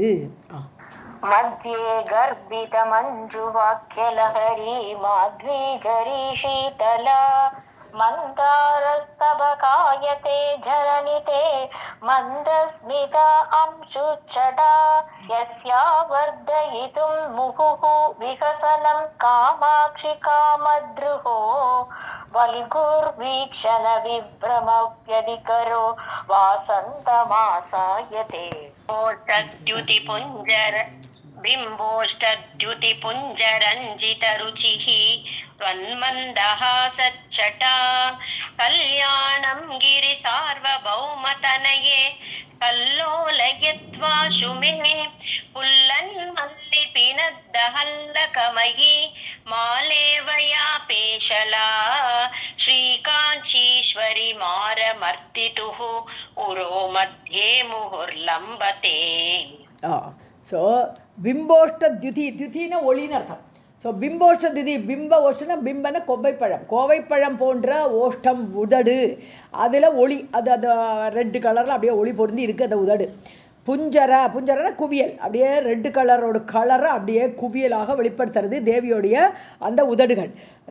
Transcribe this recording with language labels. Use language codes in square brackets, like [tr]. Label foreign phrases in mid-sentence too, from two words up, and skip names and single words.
[sa] मध्ये कर्पित मञ्जु वाक्यलहरी माध्वीझरी शीतला मन्दारस्तबकायते जननिते मन्दस्मित अंशुच्छटा यस्या वर्धयितुम् मुहुः विकसनम् कामाक्षि कामद्रुहो वल्गुर्वीक्षण विभ्रमव्यतिकरो वासन्तमासायते. बिम्बोष्टद्युतिपुञ्जरञ्जितरुचिः त्वन्मन्दहासच्छटा कल्याणं गिरिसार्वभौमतनये कल्लोलयत्वाशु मे पुल्लन्मल्लिपिनद्दहल्लकमयी मालेवया पेशला श्रीकाञ्चीश्वरि मारमर्तितुः उरो मध्ये मुहुर्लम्बते. [ta] ஸோ பிம்போஷ்ட தியுதின்னு ஒளின்னு அர்த்தம். ஸோ [sa] बिम्बोष्ठ द्युति, [ta] பிம்ப ஓஷ்டனா பிம்பன கோவைப்பழம் போன்ற ஓஷ்டம் உதடு, அதில் ஒளி, அது [en] red colour [ta] அப்படியே ஒளி பொருந்தி இருக்குது அந்த உதடு. புஞ்சரனா குவியல், அப்படியே [en] red colour [ta] கலரை அப்படியே குவியலாக வெளிப்படுத்துறது தேவியோடைய அந்த உதடுகள்.